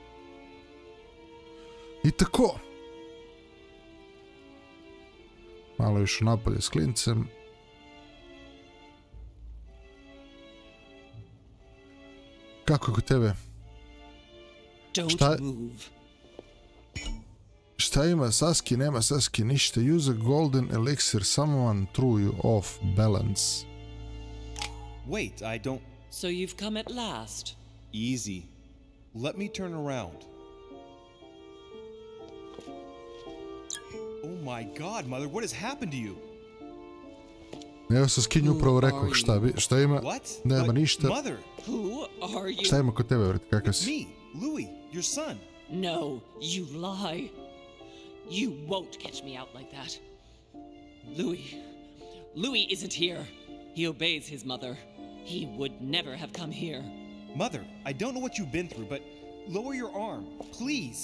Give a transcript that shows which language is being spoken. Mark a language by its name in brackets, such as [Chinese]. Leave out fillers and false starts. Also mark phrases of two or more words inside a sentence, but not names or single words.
[Serbian] I tako. Malo išao napolje s klincem. Kako je kod tebe? Šta ima Saski? Nema Saski ništa. [English] Use a golden elixir. Someone threw you off balance. Wait, I don't... So you've come at last. Easy. Let me turn around. Oh my god, Mother, what has happened to you? [Serbian] Evo sa skinju upravo rekao šta ima, nema ništa. Šta ima kod tebe, vrti, kakav si? [English] Me, Louis, your son. No, you lie. You won't catch me out like that. Louis isn't here. He obeys his mother. He would never have come here. Mother, I don't know what you've been through, but lower your arm, please.